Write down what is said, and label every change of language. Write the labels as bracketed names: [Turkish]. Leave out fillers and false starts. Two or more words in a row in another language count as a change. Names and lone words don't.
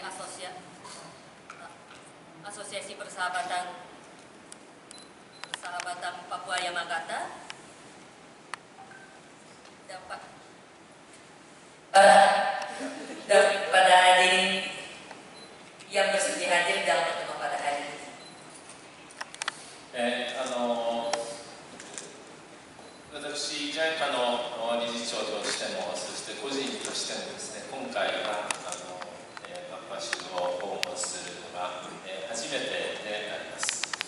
[Indonesian] Asosiasi Persahabatan Papua Yamagata pada hadirin yang bersedia hadir dalam pertemuan pada hari ini. [Japanese] 私、JICA の理事長としても、そして個人としてもですね、今回はパプア州を訪問するのが初めてであります。